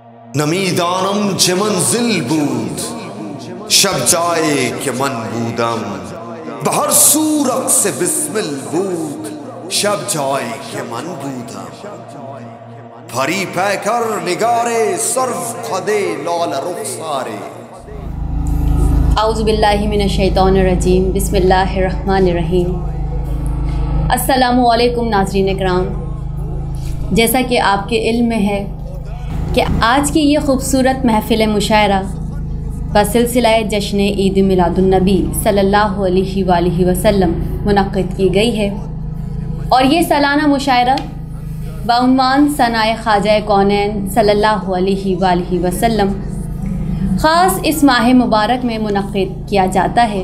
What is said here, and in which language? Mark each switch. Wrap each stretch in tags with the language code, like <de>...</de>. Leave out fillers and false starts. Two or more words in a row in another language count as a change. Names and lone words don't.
<fa>نمیدانم چه منزل بود شب جایی که من بودم، به هر سو رقص بسمل بود شب جایی که من بودم. پری پیکر نگار سرف قده لال رخساره.</fa> <ar>اعوذ باللہ من الشیطان الرجیم، بسم اللہ الرحمن الرحیم۔ السلام علیکم</ar> <ur>ناظرین اکرام، جیسا کہ آپ کے علم میں ہے کہ آج کی یہ خوبصورت محفل مشاعرہ بسلسلہ جشن عید میلاد النبی</ur> <ar>صلی اللہ علیہ وآلہ وسلم</ar> <ur>منعقد کی گئی ہے، اور یہ سالانہ مشاعرہ بعنوان ثنائے خواجہ کونین</ur> <ar>صلی اللہ علیہ وآلہ وسلم</ar> <ur>خاص اس ماہ مبارک میں منعقد کیا جاتا ہے۔</ur>